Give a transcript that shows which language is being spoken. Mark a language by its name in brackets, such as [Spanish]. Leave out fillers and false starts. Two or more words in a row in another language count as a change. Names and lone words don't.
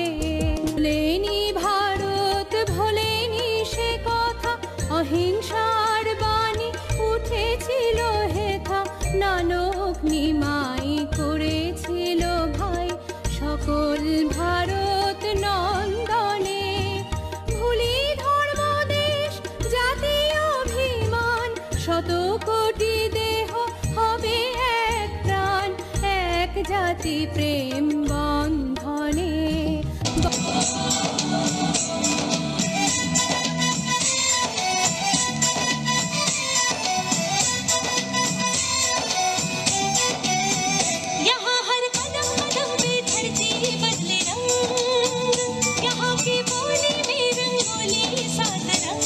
[Bangla] ভোলেনি ভারত ভোলেনি সে কথা অহিংসার বাণী উঠেছিল হেথা নানক নিমাই করেছিল ভাই সকল ভারত নন্দনে। ভুলি ধর্ম দেশ জাতি অভিমান শত কোটি দেহ হবে এক প্রাণ এক জাতি প্রেম বন্ধনে। [Hindi] यहाँ हर कदम कदम पे धरती बदले रंग यहाँ की बोली में रंगोली सात रंग।